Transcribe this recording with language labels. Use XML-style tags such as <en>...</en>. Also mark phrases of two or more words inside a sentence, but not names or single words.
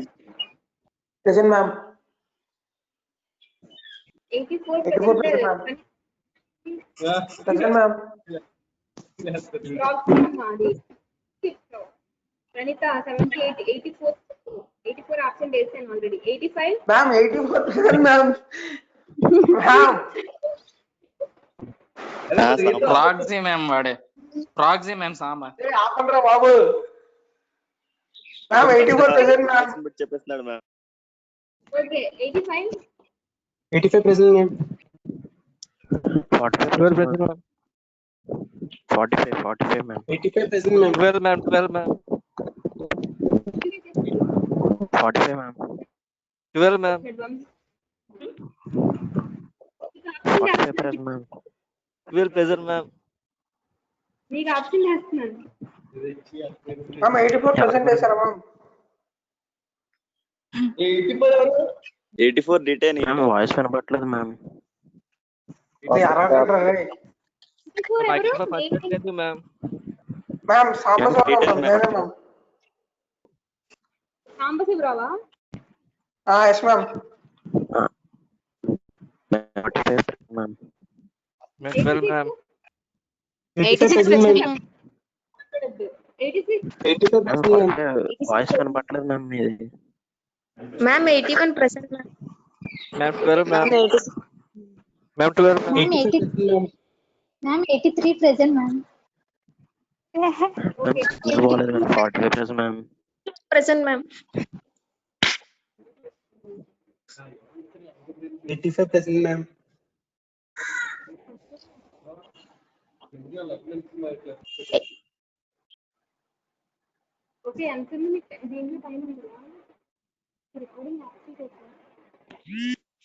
<en>Present, ma'am. 84 84 present. present, ma'am. Present, ma'am. Pranita 78, 84. 84 absent days and already. 85. Ma'am, 84 present, ma'am. Ma'am. proxy ma'am</en> <te>వాడే</te> <en>proxy ma'am</en> <te>సాంబా Hey, ఆపండ్రా బాబు.</te> <en>Ma'am, 84 present, ma'am.</en> <te>చెప్పేస్తున్నాడు మ్యామ్.</te> <en>Okay. 85. 85 present, ma'am. 45 12 present, present, ma'am. ma'am. 45, ma'am. 85 present, ma'am. 12, ma'am. 12, ma'am. 45, ma'am. 12, ma'am. 45 present, ma'am. 12 present, ma'am.</en> <te>మీకు ఆప్షన్ చేస్తున్నాను.</te> <en>Ma'am, 84 present చేశారా, ma'am? 84 రిటైన్ ma'am voice</en> <te>వినపట్లేదు మ్యామ్. అరవకండ్రా రే. 84 ఎవరు? మ్యామ్. మ్యామ్, సాంబశివరావు మ్యామ్. నేనే మ్యామ్. సాంబశివరావా?</te> <en>yes ma'am. 45 మ్యామ్. 12 మ్యామ్. 86 present, ma'am. 86. 85 present, ma'am.</en> <te>వాయిస్ వినపట్లేదు మ్యామ్ మీది.</te> <en>Ma'am, 81 present, ma'am. Ma'am, 12 ma'am. Ma'am, 12 ma'am. Ma'am, 80. Ma'am, 83 present, ma'am. Okay.</en> <te>సిగ్నల్ బాగాలేదు మ్యామ్. 45</te> <en>present ma'am. Present, ma'am. 85 present, ma'am.</en> <te>ఓకే ఎంత దీంట్లో టైం ఉందా</te> <en>recording active</en> <te>చేస్తాను</te>